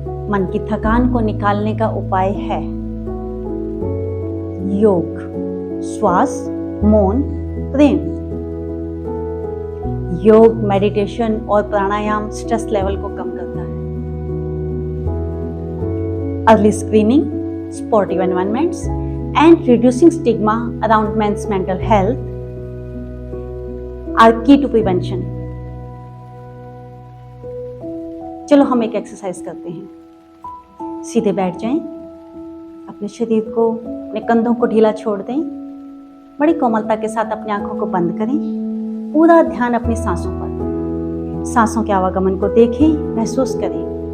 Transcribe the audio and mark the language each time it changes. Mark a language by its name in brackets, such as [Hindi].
[Hindi] मन की थकान को निकालने का उपाय है योग, श्वास, मौन, प्रेम। योग, मेडिटेशन और प्राणायाम स्ट्रेस लेवल को कम करता है। [English] Early screening, supportive environments and reducing stigma around men's mental health are key to prevention. [Hindi] चलो हम एक एक्सरसाइज करते हैं। सीधे बैठ जाएं, अपने शरीर को, अपने कंधों को ढीला छोड़ दें। बड़ी कोमलता के साथ अपनी आंखों को बंद करें। पूरा ध्यान अपनी सांसों पर, सांसों के आवागमन को देखें, महसूस करें।